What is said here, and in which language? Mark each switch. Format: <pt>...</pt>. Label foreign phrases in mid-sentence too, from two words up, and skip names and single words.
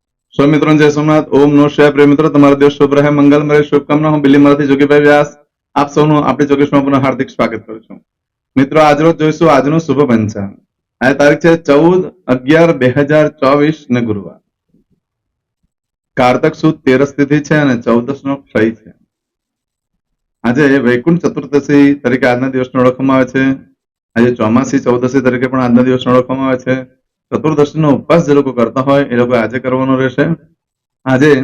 <hi>सो मित्रों जय सोमनाथ ओम नो शिवाय प्रिय मित्रों</hi> <gu>તમારો દિવસ શુભ રહે મંગલમય શુભકામના હું બિલીમાંથી જોગીભાઈ વ્યાસ આપ સૌનું આપણી જોગેશમાં પુનઃ હાર્દિક સ્વાગત કરું છું મિત્રો આજરોજ જોઈશું આજનું શુભ પંચાંગ આ તારીખ છે 14/11/2024 ને ગુરુવાર કારતક સુદ 13 તિથિ છે અને 14 નો ક્ષય છે આજે વૈકુંઠ ચતુર્દશી તરીકે આજના દિવસને ઓળખવામાં આવે છે આજે ચોમાસી ચૌદશી તરીકે પણ આજના દિવસને ઓળખવામાં આવે છે ચતુર્દશીનો ઉપવાસ જે લોકો કરતા હોય એ લોકો આજે કરવાનો રહેશે આજે</gu>